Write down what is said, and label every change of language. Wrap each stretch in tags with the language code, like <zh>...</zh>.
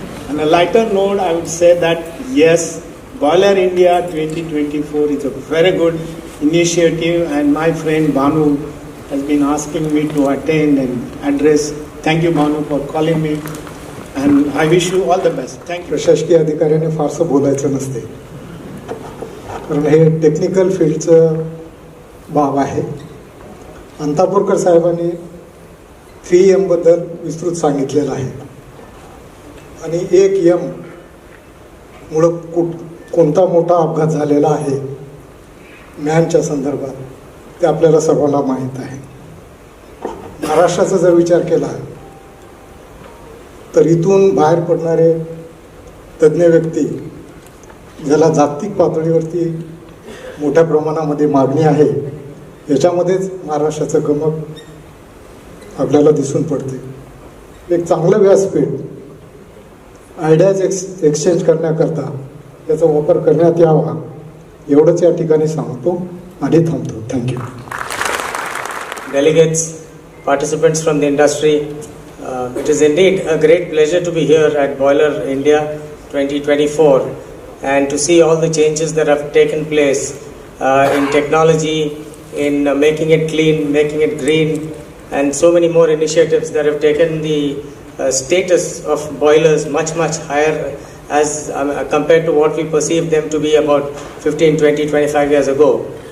<en>On a lighter note, I would say that yes, Boiler India 2024 is a very good initiative, and my friend Bhanu has been asking me to attend and address. Thank you, Bhanu, for calling me, and I wish you all the best. Thank you.</en> <mr>प्रशासकीय अधिकाऱ्याने फारसं बोलायचं नसते, कारण हे technical फील्डचं बाब आहे. अंतापूरकर साहेबांनी 3M बद्दल विस्तृत सांगितलेलं आहे, आणि 1M मुळे कोणता मोठा अपघात झालेला आहे मॅनच्या संदर्भात ते आपल्याला सर्वांना माहीत आहे. महाराष्ट्राचा जर विचार केला तर इथून बाहेर पडणारे तज्ज्ञ व्यक्ती, ज्याला जागतिक पातळीवरती मोठ्या प्रमाणामध्ये मागणी आहे, याच्यामध्येच महाराष्ट्राचं गमक आपल्याला दिसून पडते. एक चांगलं व्यासपीठ आयडियाज एक्सचेंज करण्याकरता याचा वापर करण्यात यावा, एवढंच या ठिकाणी सांगतो आणि थांबतो.</mr> <en>Thank you. Delegates, participants from the industry, it is indeed a great pleasure to be here at Boiler India 2024 and to see all the changes that have taken place in technology, in making it clean, making it green, and so many more initiatives that have taken the status of boilers much higher as compared to what we perceived them to be about 15, 20, 25 years ago.</en>